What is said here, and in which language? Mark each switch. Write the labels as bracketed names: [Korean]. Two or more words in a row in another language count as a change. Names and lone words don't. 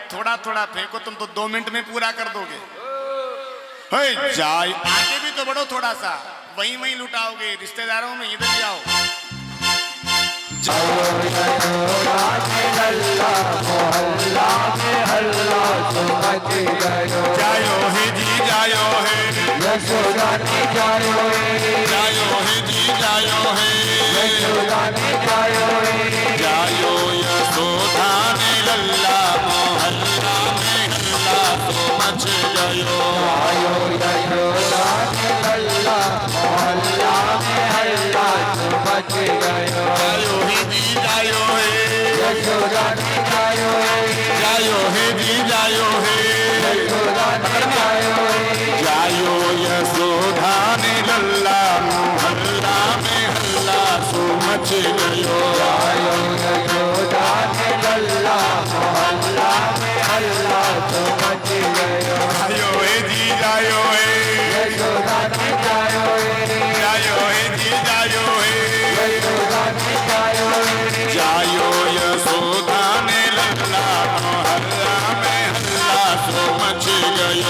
[Hindi] थोड़ा थोड़ा फेंको, तुम तो 2 मिनट में पूरा कर दोगे। हे जाय आगे भी तो बढ़ो थोड़ा सा, वहीं वहीं लुटाओगे। रिश्तेदारों में इधर भी आओ। [Braj] जयो यशोदा ने लल्ला मोहल्ला में हल्ला तो मच गयो जायो हे जी जायो हे यशोदा ने जायो जायो हे जी जायो हे यशोदा ने जायो जायो यशोदा ने लल्ला मोहल्ला में हल्ला तो मच गयो जायो यशोदा ने लल्ला मोहल्ला में हल्ला तो मच गयो जायो हे जी जायो हे यशोदा ने जायो जायो हे जी जायो हे यशोदा ने जायो जायो यशोदा ने लल्ला मोहल्ला में हल्ला सो मच गयो जायो यशोदा ने लल्ला मोहल्ला में हल्ला तो मच गयो जायो हे जी जायो हे यशोदा ने जायो जायो हे जी जायो हे यशोदा ने जायो जायो यशोदा ने लल्ला मोहल्ला में हल्ला सो मच गयो